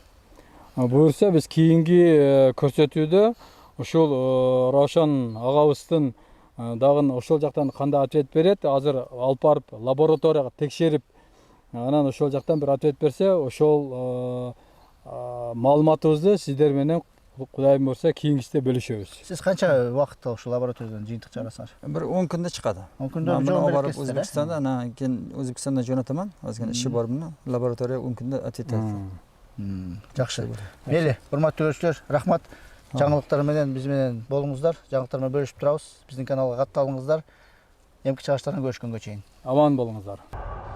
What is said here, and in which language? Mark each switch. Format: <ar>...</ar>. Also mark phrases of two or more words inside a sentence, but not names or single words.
<ky>Буюрса биз кийинки көрсөтүүдө ошол Равшан агабыздын дагы ошол жактан кандай ответ берет, азыр алып барып лабораторияга текшерип, анан ошол жактан бир ответ берсе, ошол маалыматыбызды сиздер менен Кудайым буйрса кийинкисинде бөлүшөбүз. Сиз канча убакытта ошол лабораториядан жыйынтык чыгарасыңар?</ky> <uz>Bir 10 kunda chiqadi. 10 kunda жол borib O'zbekistonda, ana keyin O'zbekistonda jo'nataman. Ozgina ishi bor buni. Laboratoriya 10 kunda ответ beradi.</uz> <ky>Жакшы. Мейли, урматтуу көрүүчүлөр, рахмат. Жаңылыктар менен биз менен болуңуздар. Жаңылыктар менен бөлүшүп турабыз. Биздин каналга катталыңыздар. Эмки чыгыштардан көрүшкөнгө чейин. Аман болуңуздар.</ky>